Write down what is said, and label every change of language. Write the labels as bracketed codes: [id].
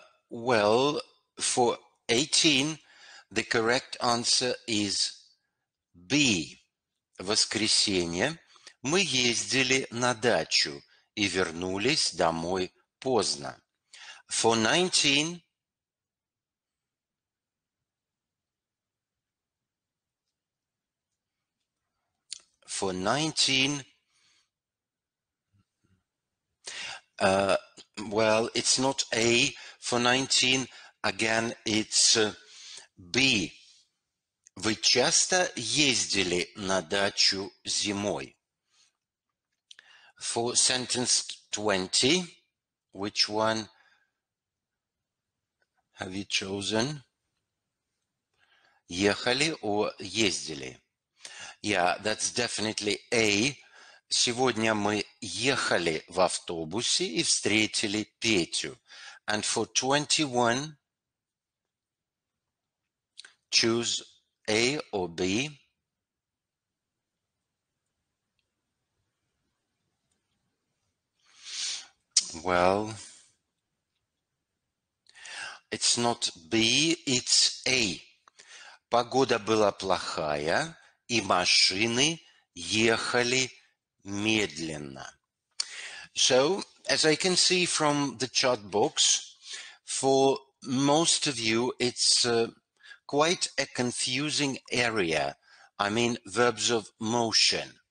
[en] Well, for 18, the correct answer is B. [ru] В воскресенье мы ездили на дачу и вернулись домой поздно. [en] For 19, well, it's not A. For 19, again, it's be. [ru] Вы часто ездили на дачу зимой? [en] For sentence 20, which one have you chosen? [ru] Ехали or ездили? [en] Yeah, that's definitely A. [ru] Сегодня мы ехали в автобусе и встретили Петю. [en] And for 21, choose A or B. Well, it's not B, it's A. [ru] Погода была плохая, и машины ехали медленно. [en] So, as I can see from the chart box, for most of you, it's quite a confusing area. I mean, verbs of motion.